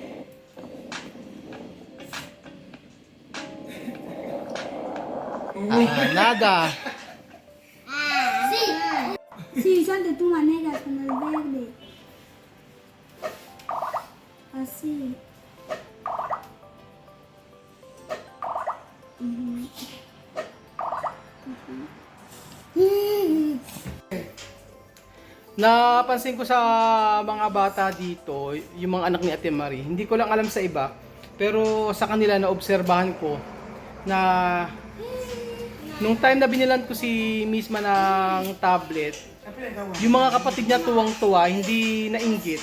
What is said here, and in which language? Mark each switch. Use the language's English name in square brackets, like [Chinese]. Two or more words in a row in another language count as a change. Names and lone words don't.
[Spanish] Nada. Sí. Sí, son de tu manera con el verde. Así. [Filipino] Napansin ko sa mga bata dito, yung mga anak ni Ate Marie, hindi ko lang alam sa iba, pero sa kanila naobserbahan ko na nung time na binilan ko si Misma ng tablet, yung mga kapatid niya tuwang-tuwa, hindi nainggit.